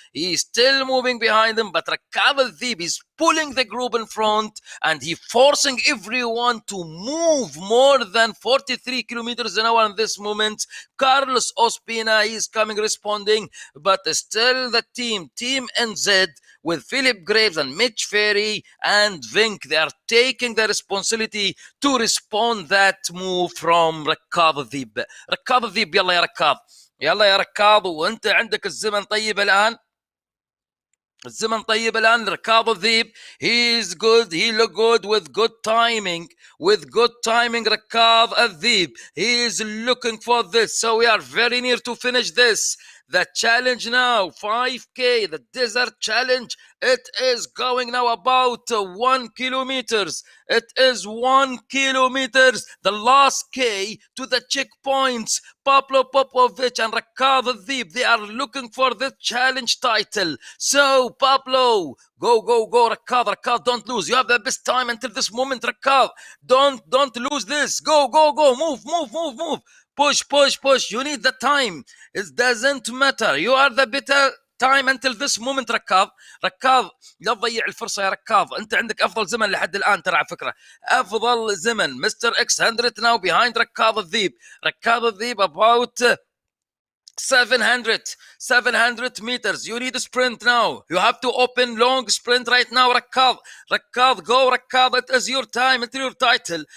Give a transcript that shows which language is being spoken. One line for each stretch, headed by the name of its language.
English: He's still moving behind him, but Rakab Adib is pulling the group in front and he forcing everyone to move more than 43 kilometers an hour in this moment. Carlos Ospina is coming responding, but still the team NZ with Philip Graves and Mitch Ferry and Vink, they are taking the responsibility to respond that move from Rakab Adib.
Arabic: Rakab Adib، يلا يا ركاب، يلا يا ركاب، وانت عندك الزمن طيب الان. الزمن طيب الآن.
English: Rakab Adib, he is good, he look good with good timing. Rakab Adib, he is looking for this, so we are very near to finish this. The challenge now, 5K, the desert challenge, it is going now about 1 kilometers. It is 1 kilometers, the last K to the checkpoints. Pablo Popovich and Rakab Adib, they are looking for the challenge title. So Pablo, go Rakab, don't lose. You have the best time until this moment, Rakab. Don't lose this. Go, move. Push. You need the time. It doesn't matter. You are the better time until this moment.
Arabic: ركاب لا تضيع الفرصه يا ركاب. انت عندك افضل زمن لحد الان ترى، على فكره افضل زمن.
English: Mister X 100 now behind Rakab Adib about 700 meters. You need a sprint now. You have to open long sprint right now. Rakab, go Rakab. It is your time. It's your title.